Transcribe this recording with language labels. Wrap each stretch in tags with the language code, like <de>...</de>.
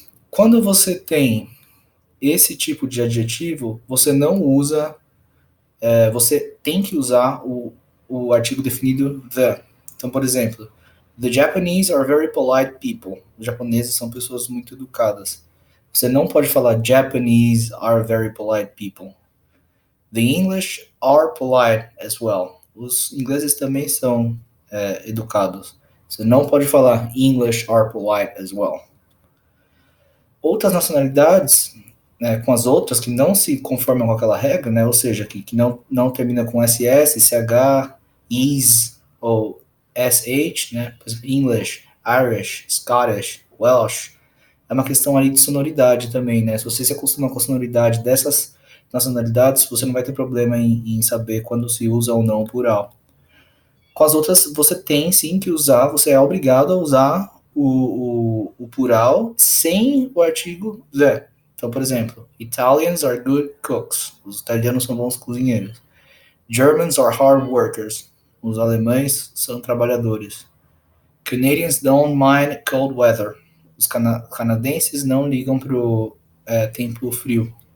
<pt>Quando você tem esse tipo de adjetivo, você não usa, você tem que usar o artigo definido the. Então, por exemplo,</pt> <en>the Japanese are very polite people.</en> <pt>Os japoneses são pessoas muito educadas. Você não pode falar</pt> <en>Japanese are very polite people. The English are polite as well.</en> <pt>Os ingleses também são educados. Você não pode falar</pt> <en>English are polite as well.</en> <pt>Outras nacionalidades, né, com as outras que não se conformam com aquela regra, né, ou seja, que não termina com SS, CH, IS ou SH, né, por exemplo, English, Irish, Scottish, Welsh, é uma questão ali de sonoridade também, né? Se você se acostuma com a sonoridade dessas nacionalidades, você não vai ter problema em saber quando se usa ou não o plural. Com as outras, você tem sim que usar, você é obrigado a usar o plural sem o artigo the. Então, por exemplo,</pt> <en>Italians are good cooks.</en> <pt>Os italianos são bons cozinheiros.</pt> <en>Germans are hard workers.</en> <pt>Os alemães são trabalhadores.</pt> <en>Canadians don't mind cold weather.</en> <pt>Os canadenses não ligam pro tempo frio.</pt>